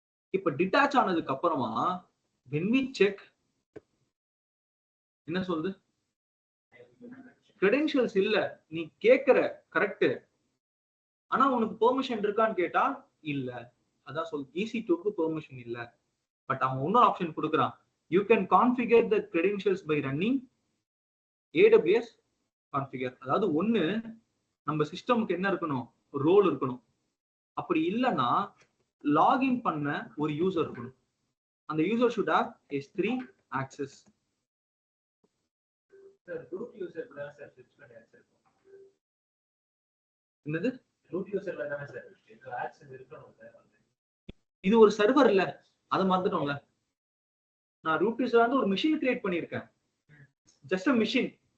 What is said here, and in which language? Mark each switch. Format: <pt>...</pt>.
<ta>இப்ப டிட்டாச் ஆனதுக்கு அப்புறமா</ta> <en>when we check</en> <ta>என்ன சொல்லுது, கிரெடென்ஷியல்ஸ் இல்ல, நீ கேக்குற கரெக்ட், ஆனா உனக்கு பெர்மிஷன் இருக்கான்னு கேட்டா இல்ல. அதான் சொல், EC2க்கு பெர்மிஷன் இல்ல.</ta> <en>but</en> <ta>அவன் இன்னொரு ஆப்ஷன் கொடுக்குறான்,</ta> <en>you can configure the credentials by running AWS configure.</en> <ta>அதாவது ஒண்ணு நம்ம சிஸ்டமுக்கு என்ன இருக்கணும், ரோல் இருக்கணும். அப்படி இல்லைன்னா லாகின் பண்ண ஒரு யூசர் இருக்கணும். அந்த user</ta> <en>should have S3 access.</en> <ta>Root user தான் சார் ஸ்விட்ச் பண்ணி வச்சிருக்கோம். என்னது ரூட் யூசர்ல தானே சார் இது ஆக்சஸ் இருக்கணும் சார். இது ஒரு சர்வர் இல்ல, அதை மறந்துட்டோம்ல. நான் ரூட் யூசர் வந்து ஒரு மிஷின் கிரியேட் பண்ணியிருக்கேன், ஜஸ்ட் மிஷின்.</ta>